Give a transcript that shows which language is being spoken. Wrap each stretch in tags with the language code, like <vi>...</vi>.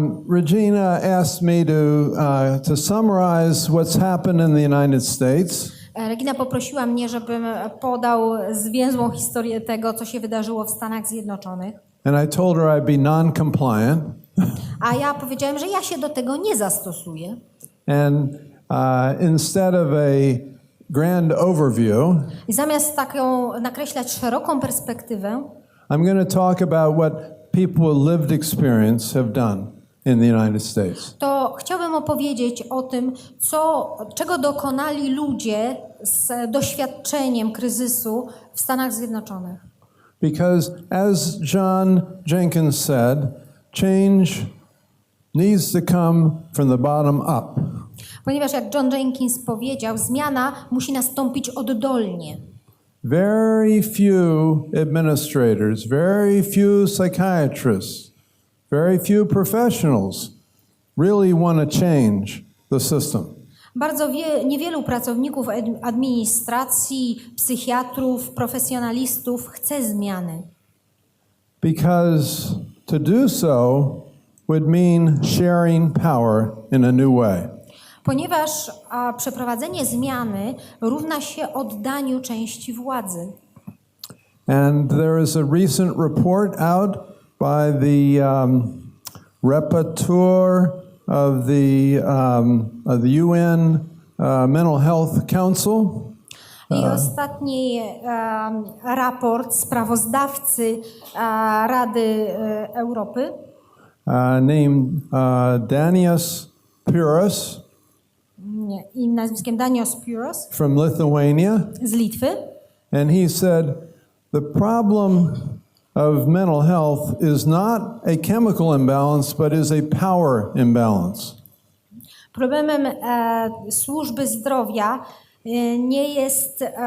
<en>Regina asked me to summarize what's happened in the United States.</en> <pl>Regina poprosiła mnie, żebym podał zwięzłą historię tego, co się wydarzyło w Stanach Zjednoczonych.</pl> <en>And I told her I'd be non-compliant.</en> <pl>A ja powiedziałem, że ja się do tego nie zastosuję.</pl> <en>And instead of a grand overview,</en> <pl>I zamiast taką nakreślać szeroką perspektywę,</pl> <en>I'm going to talk about what people with lived experience have done in the United States.</en> <pl>To chciałbym opowiedzieć o tym, czego dokonali ludzie z doświadczeniem kryzysu w Stanach Zjednoczonych.</pl> <en>Because as John Jenkins said, change needs to come from the bottom up.</en> <pl>Ponieważ jak John Jenkins powiedział, zmiana musi nastąpić oddolnie.</pl> <en>Very few administrators, very few psychiatrists, very few professionals really want to change the system.</en> <pl>Bardzo niewielu pracowników administracji, psychiatrów, profesjonalistów chce zmiany.</pl> <en>Because to do so would mean sharing power in a new way.</en> <pl>Ponieważ przeprowadzenie zmiany równa się oddaniu części władzy.</pl> <en>And there is a recent report out by the rapporteur of the UN Mental Health Council.</en> <pl>I ostatni raport sprawozdawcy Rady Europy</pl> <en>Named Danius Puras.</en> <pl>I nazwiskiem Danios Puros</pl> <en>From Lithuania.</en> <pl>Z Litwy.</pl> <en>And he said the problem of mental health is not a chemical imbalance, but is a power imbalance.</en> <pl>Problemem służby zdrowia nie jest</pl>